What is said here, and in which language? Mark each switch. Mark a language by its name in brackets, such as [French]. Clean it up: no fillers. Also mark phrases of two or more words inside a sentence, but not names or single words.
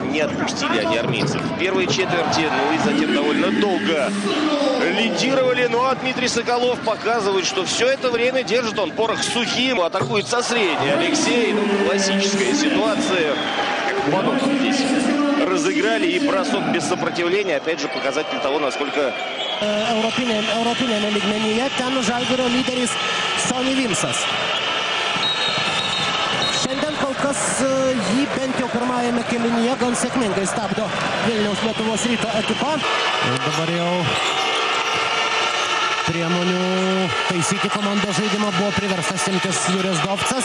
[Russian] Не отпустили они армейцев в первой четверти. Ну и затем довольно долго лидировали. Ну а Дмитрий Соколов показывает, что все это время держит он порох сухим. Атакует со средней Алексей. Ну, классическая ситуация. Как потом здесь разыграли. И бросок без сопротивления. Опять же показатель того, насколько... [Lithuanian] Europinė lygmenyje, ten Žalgirio lyderis Sonny Vimsas. Šiandien kol kas jį bent jau pirmajame kėlinyje gan sėkmingai stabdo Vilniaus Lietuvos Ryto ekipa. Dabar jau priemonių taisyti komandos žaidimą buvo priverstas imtis Jurijus Dovcas.